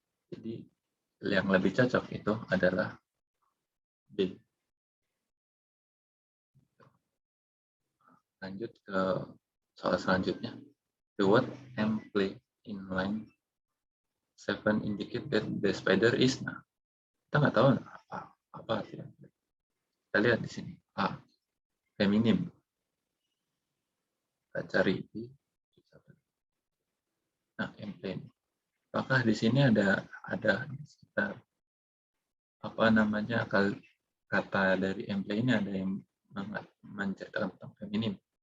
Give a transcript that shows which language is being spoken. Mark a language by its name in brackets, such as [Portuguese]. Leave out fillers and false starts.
[Indonesian] Jadi yang lebih cocok itu adalah B. Lanjut ke soal selanjutnya. [English] The word "emplay" in line 7 indicate that the spider is. [Indonesian] Nah, kita nggak tahu apa artinya. Kita lihat di sini. A. Feminim. Kita cari di. Nah, emplay. Apakah di sini ada sekitar apa namanya kata dari emplay ini ada yang menceritakan tentang feminim?